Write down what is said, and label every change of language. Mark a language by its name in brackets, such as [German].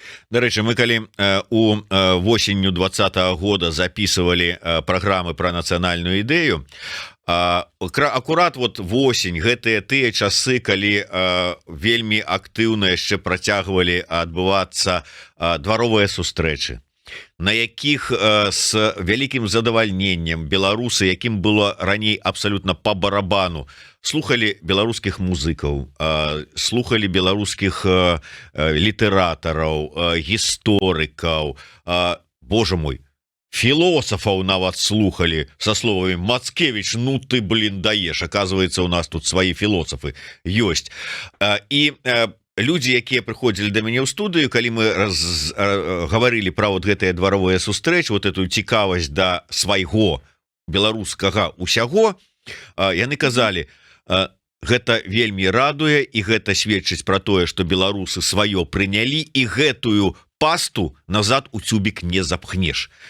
[Belarusian] Дарэчы, мы калі у восенню 20-го года записывалі праграмы пра нацыянальную ідэю, акурат вот восень, гэтыя тыя часы, калі вельмі актыўна яшчэ працягвалі адбывацца дваровыя сустрэчы, на якіх з вялікім задавальненнем беларусы, якім было раней абсалютна па барабану, слухали беларускіх музыкаў, слухали беларускіх літаратараў, гісторыкаў, Боже мой, філосафаў нават слухали со словамі [Russian] «Мацкевич, ну ты, блин, даеш». Оказывается, у нас тут свои [Belarusian] філосафы ёсць. І людзі, якія прыходзілі да мяне ў студыю, калі мы гаварылі пра вот гэтыя дваровыя сустрэчы, вот эту цікавасць да свайго беларускага усяго, яны казалі, гэта вельмі радуе, і гэта сведчыць пра тое, што беларусы сваё прынялі, і гэтую пасту назад у цюбік не запхнеш.